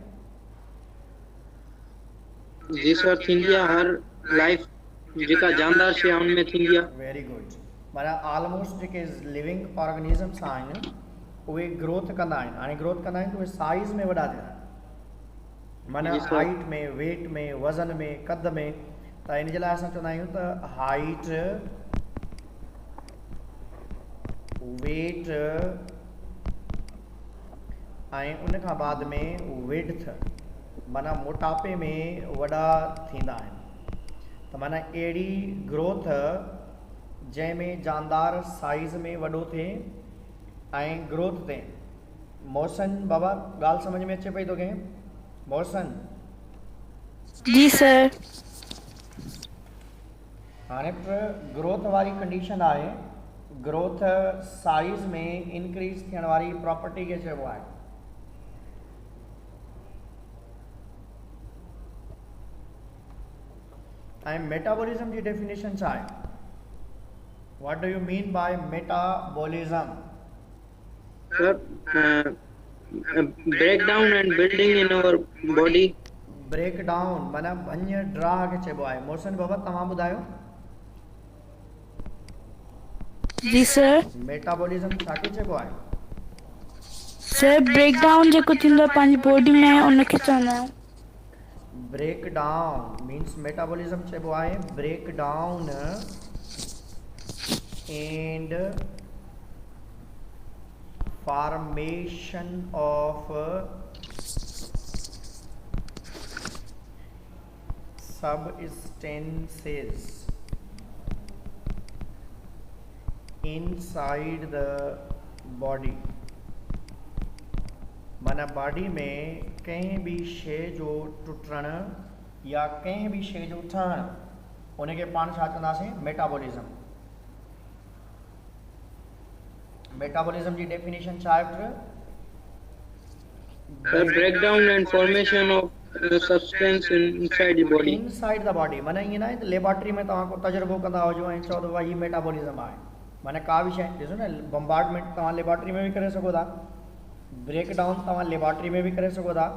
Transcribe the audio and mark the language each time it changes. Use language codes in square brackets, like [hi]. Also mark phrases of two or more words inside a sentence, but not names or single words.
[sd] जी सर, थींदी आहे। हर लाइफ जेका जानदार शइ आहे उनमें थींदी आहे। [en] Very good. [sd] माना ऑलमोस्ट जेके [en] living organisms [sd] आहिनि उहे ग्रोथ कंदा आहिनि। हाणे ग्रोथ कंदा आहिनि त उहे साइज़ में वॾा थियनि, माना हाइट में, वेट में, वज़न में, कद में। त इन जे लाइ असां चवंदा आहियूं त हाइट, वेट ऐं उन खां बाद में विड्थ, माना मोटापे में वॾा थींदा आहिनि। त माना अहिड़ी ग्रोथ जंहिंमें जानदार साइज़ में वॾो थिए ऐं ग्रोथ थिए। मोहसन बाबा, ॻाल्हि सम्झ में अचे पई तोखे? मोहसन जी सर। हाणे ग्रोथ वारी कंडीशन आहे, ग्रोथ साइज़ में इंक्रीज थियण वारी प्रॉपर्टी खे चइबो आहे। ऐं मेटाबॉलिज्म जी डेफिनेशन छा आहे? [en] What do you mean by metabolism? Sir break down and building in our body. break down [sd] माना भञ ड्राह खे चइबो आहे। मोहसन बाबा तव्हां ॿुधायो। जी सर। मेटाबॉलिज्म छा खे चइबो आहे? सर [en] break down [sd] जेको थींदो आहे पंहिंजी बॉडी में उनखे चवंदा आहियूं। [en] break down means metabolism [sd] चइबो आहे [en] break down and formation of substances inside the body। [sd] माना बॉडी में कंहिं बि शइ जो टुटण या कंहिं बि शइ जो ठहण, उनखे पाण छा चवंदासीं? मेटाबॉलिज्म। मेटाबॉलिज्म जी डेफिनेशन छा आहे? [en] Break down and formation of substance inside the body. inside the body [sd] माना ईअं न आहे त लेबॉर्ट्री में तव्हां को तजुर्बो कंदा हुजो ऐं चओ त भाई हीउ मेटाबॉलिज्म आहे। माना का बि शइ ॾिसो न, बम्बार्डमेंट तव्हां लेबॉर्ट्री में बि करे सघो था, ब्रेक डाउन तव्हां लेबॉर्ट्री में बि करे सघो था।